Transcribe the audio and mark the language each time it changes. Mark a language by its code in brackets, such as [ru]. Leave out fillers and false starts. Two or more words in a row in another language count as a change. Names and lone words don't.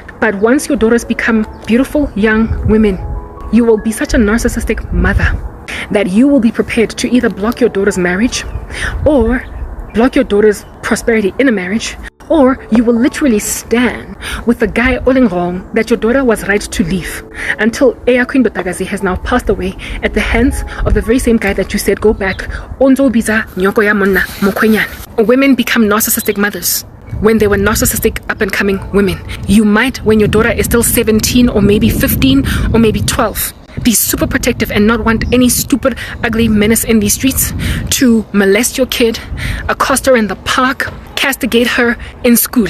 [en] But once your daughters become beautiful young women, you will be such a narcissistic mother that you will be prepared to either block your daughter's marriage or block your daughter's prosperity in a marriage, or you will literally stand with the guy all in wrong that your daughter was right to leave until Eya Queen Botagazi has now passed away at the hands of the very same guy that you said go back. Onzo biza nyoko ya monna mokwenyane. Women become narcissistic mothers when they were narcissistic up-and-coming women. You might, when your daughter is still 17 or maybe 15 or maybe 12, be super protective and not want any stupid, ugly menace in these streets to molest your kid, accost her in the park, castigate her in school.